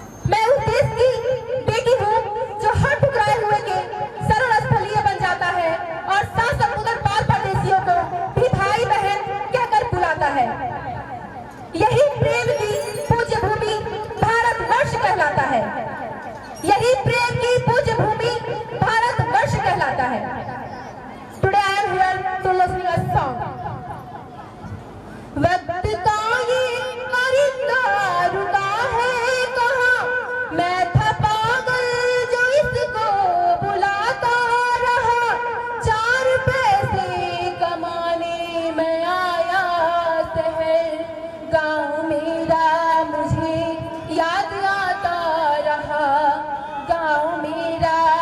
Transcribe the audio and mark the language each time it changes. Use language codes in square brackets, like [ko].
[hi] मैं उस देश की बेटी हूँ जो हर ठुकराए हुए के सरल स्थलीय बन जाता है और सात समुद्र पार परदेशियों को भी भाई बहन कहकर बुलाता है। यही प्रेम की पूज्य भूमि भारतवर्ष कहलाता है। यही प्रेम की पूज्य भूमि भारतवर्ष कहलाता है। [en] Today I am here to listen a song. [hi] वक्त का ये परिंदा रुका है कहाँ, मैं था पागल जो इसको बुलाता रहा। 4 पैसे कमाने मैं आया शहर, गाँव मेरा मुझे याद आता रहा। गाँव मेरा